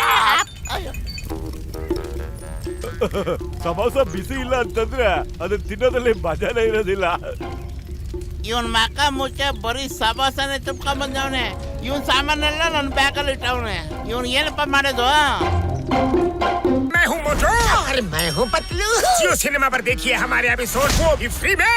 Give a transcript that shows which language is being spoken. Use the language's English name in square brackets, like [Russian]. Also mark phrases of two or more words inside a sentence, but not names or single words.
[Kannada] ಅಯ್ಯೋ, ಸಮೋಸ ಬಿಸಿ ಇಲ್ಲ ಅಂತಂದ್ರೆ ಅದನ್ನ ತಿನ್ನೋದ್ರಲ್ಲಿ ಮಜಾನೇ ಇರೋದಿಲ್ಲ. ಇವನ್ ಮಕ ಮುಚ್ಚ ಬರೀ ಸಮಾಸನೆ ತುಂಬ್ಕೊಂಡ್ ಬಂದವನೆ. ಇವನ್ ಸಾಮಾನೆಲ್ಲ ನನ್ನ ಬ್ಯಾಗಲ್ಲಿ ಇಟ್ಟವನೆ. ಇವನ್ ಏನಪ್ಪ ಮಾಡೋದು? [Hindi] मैं हूँ मोटू और मैं हूँ पतलू। जियो सिनेमा पर देखिए हमारे एपिसोड, वो भी फ्री में।